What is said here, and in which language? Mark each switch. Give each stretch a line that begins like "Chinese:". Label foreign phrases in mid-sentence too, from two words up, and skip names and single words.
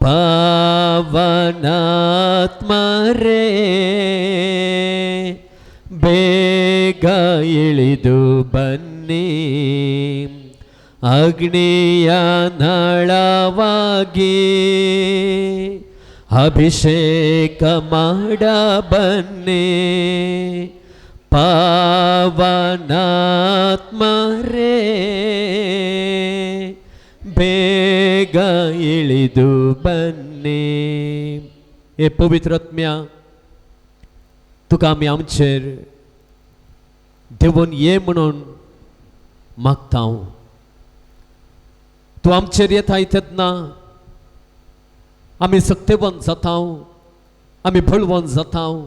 Kannada: ಪಾವನಾತ್ಮ ರೇ ಬೇಗ ಇಳಿದು ಬನ್ನಿ, ಅಗ್ನಿಯ ನಾಳವಾಗಿ ಅಭಿಷೇಕ ಮಾಡ ಬನ್ನಿ. ಪಾವನಾತ್ಮ ರೇ ಬೇಗ ಇಳಿದು ಬನ್ನಿ.
Konkani: हे पवित्र आत्म्या, तुका आमी आमचेर देवून ये म्हणून मागता. तूं आमचेर येताय तेन्ना आमी सक्तेवंत जाता, आमी बळवंत जाता.